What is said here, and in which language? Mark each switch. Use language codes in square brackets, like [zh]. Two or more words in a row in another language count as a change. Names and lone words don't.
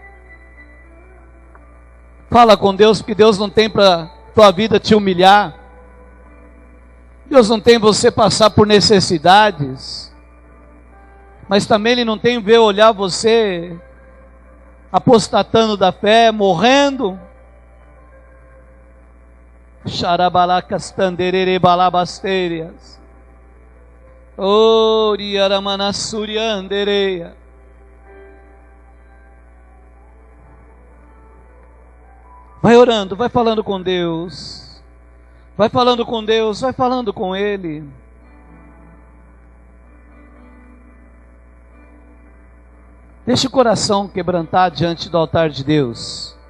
[pt] Fala com Deus, porque Deus não tem para tua vida te humilhar. Deus não tem você passar por necessidades, mas também Ele não tem ver olhar você apostatando da fé, morrendo. Xarabalacas tanderere balabasteiras. Oriaramanassuriandereia. Vai orando, vai falando com Deus. Vai falando com Deus, vai falando com Ele. Deixa o coração quebrantar diante do altar de Deus.